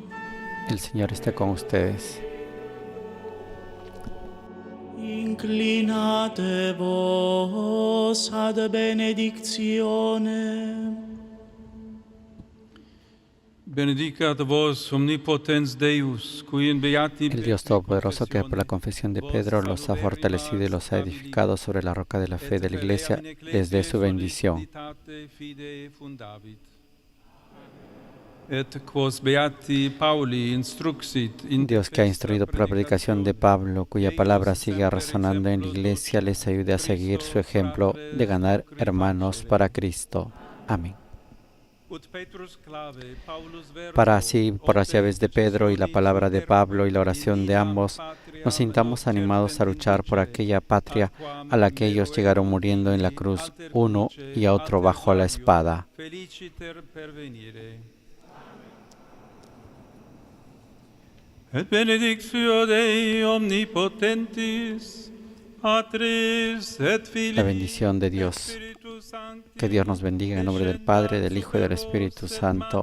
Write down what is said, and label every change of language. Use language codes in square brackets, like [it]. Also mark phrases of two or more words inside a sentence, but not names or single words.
[es] El Señor esté con ustedes. [la] Inclinate vos ad benedictione. Benedicat vos omnipotens Deus, qui in beati [es] El Dios Todopoderoso, que por la confesión de Pedro los ha fortalecido y los ha edificado sobre la roca de la fe de la Iglesia, les dé su bendición. Dios, que ha instruido por la predicación de Pablo, cuya palabra sigue resonando en la Iglesia, les ayude a seguir su ejemplo de ganar hermanos para Cristo. Amén. Para así, por las llaves de Pedro y la palabra de Pablo y la oración de ambos, nos sintamos animados a luchar por aquella patria a la que ellos llegaron muriendo en la cruz, uno y a otro bajo la espada. [la] Et benedictio Dei omnipotentis, Patris et Filii, [es] la bendición de Dios. Que Dios nos bendiga en nombre del Padre, del Hijo y del Espíritu Santo.